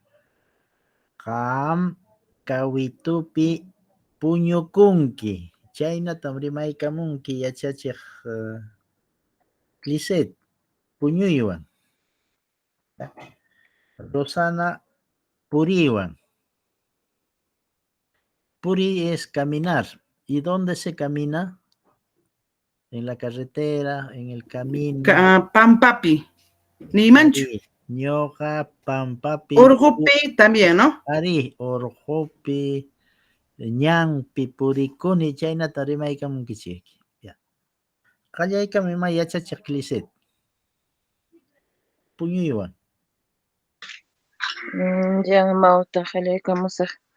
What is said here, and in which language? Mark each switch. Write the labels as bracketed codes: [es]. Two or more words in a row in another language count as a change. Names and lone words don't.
[qu] Qam kawitupi puñukunki. Chaynatam rimaykamunki yachachiq Lisset, puñuywan. Ya. Rosana, puriwan. [es] Puri es caminar. ¿Y dónde se camina? En la carretera, en el camino. [qu] Pampapi. Ni mancho. Ari, ñoqa pampapi. [es] Urgupi también, ¿no? [qu] Ari, urqupi, ñanpi, purikuni, chaynata rimaykamunkichik. Ya. Qallaykami ima yachachiq Lisset. Puñuywan. Ya mauta qalaykamusaq.